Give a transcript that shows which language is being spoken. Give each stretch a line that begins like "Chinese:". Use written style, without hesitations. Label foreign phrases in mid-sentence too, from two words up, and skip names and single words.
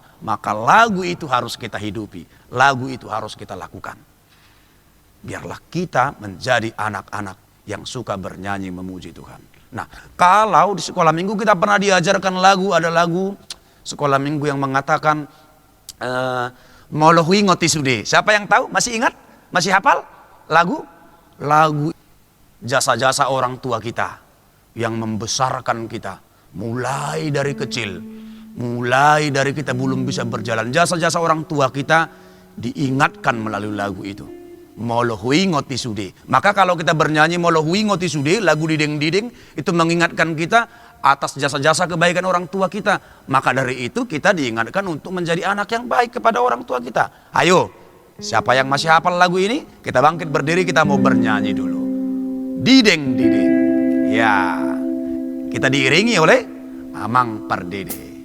Indonesian: Maka lagu itu harus kita hidupi. Lagu itu harus kita lakukan. Biarlah kita menjadi anak-anak yang suka bernyanyi memuji Tuhan. Nah, kalau di sekolah minggu kita pernah diajarkan lagu, ada lagu sekolah minggu yang mengatakan Molohui ngoti sude. Siapa yang tahu? Masih ingat? Masih hafal? Lagu jasa-jasa orang tua kita yang membesarkan kita mulai dari kecil, mulai dari kita belum bisa berjalan. Jasa-jasa orang tua kita diingatkan melalui lagu itu. Molohui ngoti sude. Maka kalau kita bernyanyi Molohui ngoti sude, lagu diding-diding, itu mengingatkan kita atas jasa-jasa kebaikan orang tua kita. Maka dari itu kita diingatkan untuk menjadi anak yang baik kepada orang tua kita. Ayo, siapa yang masih hafal lagu ini? Kita bangkit berdiri, kita mau bernyanyi dulu. Diding-diding. Ya, kita diiringi oleh Amang Pardede.